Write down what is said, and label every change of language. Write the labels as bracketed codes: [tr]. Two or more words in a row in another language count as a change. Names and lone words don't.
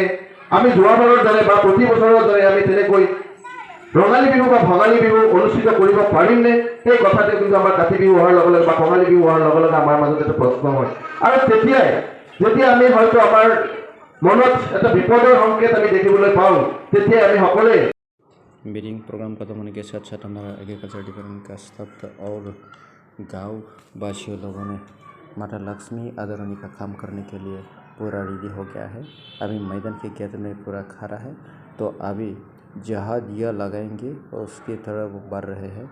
[as] আমি যোৱাবাৰৰ দৰে বা প্ৰতি বছৰৰ দৰে আমি তেনেকৈ ৰঙালী বিহু বা ভোগালী বিহু অনুষ্ঠিত কৰিব পাৰিমনে, সেই কথাটো কিন্তু আমাৰ কাতি বিহু হোৱাৰ লগে লগে বা কঙালী বিহু হোৱাৰ লগে লগে আমাৰ মাজত এটা প্ৰশ্ন হয়। আৰু তেতিয়াই যেতিয়া আমি হয়তো আমাৰ মনত এটা বিপদৰ সংকেত আমি দেখিবলৈ পাওঁ, তেতিয়াই আমি সকলোৱে [en] meeting program [hi] खत्म होने के साथ साथ हमारा [en] agriculture department [hi] का स्टाफ और गांव वासियों लोगों ने माता लक्ष्मी आदरणी का काम करने के लिए पूरा रेडी हो गया है। अभी मैदान के गेट में पूरा खड़ा है, तो अभी जहाँ दिया लगाएंगे उसकी तरफ बढ़ रहे हैं।